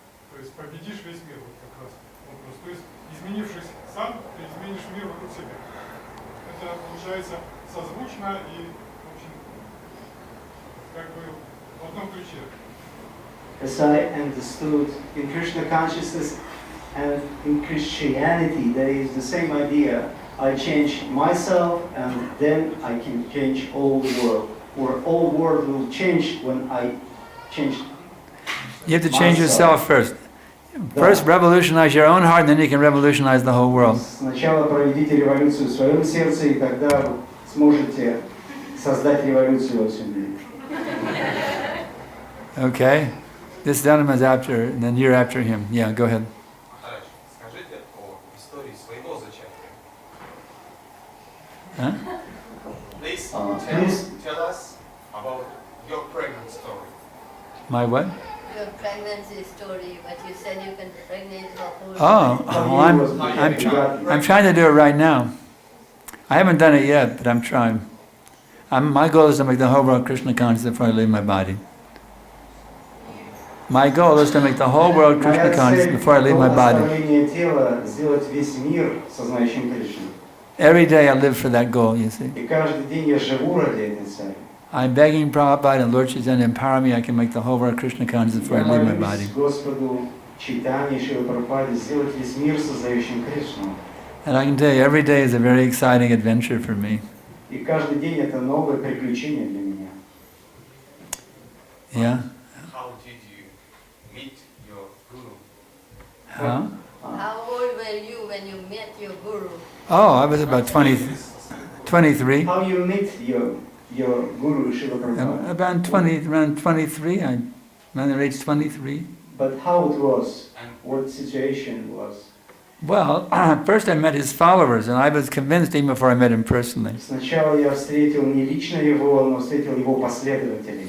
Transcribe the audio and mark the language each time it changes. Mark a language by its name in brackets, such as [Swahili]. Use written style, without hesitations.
[Russian] То есть победишь весь мир, вот как раз вопрос. То есть, изменившись сам, ты изменишь мир вокруг себя. Это получается созвучно и очень как бы в одном ключе. [English] As I understood, in Krishna consciousness and in Christianity, there is the same idea. I change myself and then I can change all the world. Or all world will change when I change. You have to change yourself first. First, revolutionize your own heart, and then you can revolutionize the whole world. [Russian] Сначала проведите революцию в своем сердце, и тогда вы сможете создать революцию во всем мире. [English] Okay, this gentleman's after, and then you're after him. Yeah, go ahead. [Russian] Скажите о истории своего зачатия. [English] Huh? Please please. tell us about your pregnant story. My what? Your pregnancy story, but you said you can pregnate the whole Oh, well, I'm trying to do it right now. I haven't done it yet, but I'm trying. My goal is to make the whole world Krishna conscious before I leave my body. My goal is to make the whole world Krishna conscious before I leave my body. [Russian] Тела сделать весь мир сознающим Кришну. [English] Every day I live for that goal, you see. [Russian] И каждый день я живу ради этой цели. [English] I'm begging Prabhupada and Lord Chaitanya to empower me. I can make the whole world Krishna conscious before I leave my body. [Russian] Господу Чайтанье, Шриле Прабхупаде сделать весь мир сознающим Кришну. [English] And I can tell you, every day is a very exciting adventure for me. [Russian] И каждый день это новое приключение для меня. [English] Yeah? How did you meet your guru? How? How old were you when you met your guru? Oh, I was about 23. How you meet your guru, Srila Prabhupada? Around 23. I'm around the age 23. But how it was? What situation was? Well, first I met his followers, and I was convinced even before I met him personally. [Russian] Сначала я встретил не лично его, но встретил его последователей.